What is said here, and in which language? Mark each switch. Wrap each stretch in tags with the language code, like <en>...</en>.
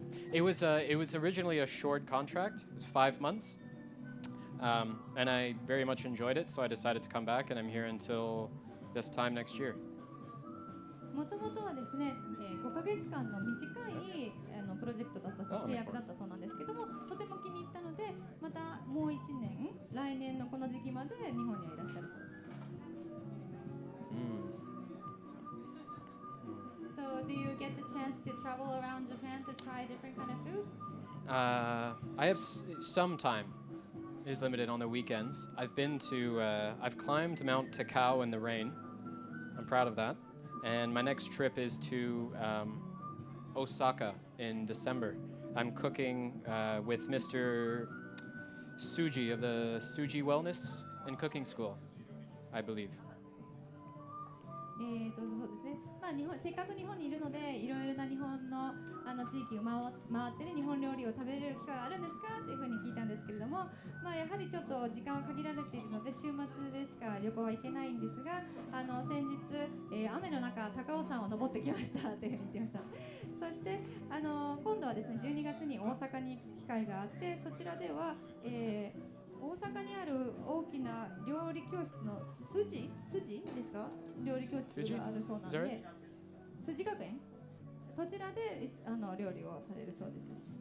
<en>It was originally a short contract. It was 5 months, and I very much enjoyed it. So I decided to come back, and I'm here until this time next year.</en> <ja>もともとはですね、5ヶ月間の短いプロジェクトだったそう、契約だったそうなんですけども、とても気に入ったので、またもう1年、来年のこの時期まで日本にはいらっしゃるそうです。</ja> <en>So, do you get the chance to travel around Japan to try different kind of food? I have some time. Is limited on the weekends. I've climbed Mount Takao in the rain. I'm proud of that. And my next trip is to Osaka in December. I'm cooking with Mr. Suji of the Suji Wellness and Cooking School, I believe.</en> <ja>そうですね。まあせっかく日本にいるので、いろいろな日本の地域を回ってね、日本料理を食べれる機会があるんですかっていうふうに聞いたんですけれども、まあやはりちょっと時間は限られているので週末でしか旅行は行けないんですが、先日、雨の中高尾山を登ってきましたというふうに言ってました。そして今度はですね、12月に大阪に行く機会があって、そちらでは、大阪にある大きな料理教室の筋ですか、料理教室があるそうなので、筋学園、そちらで料理をされるそうです。</ja>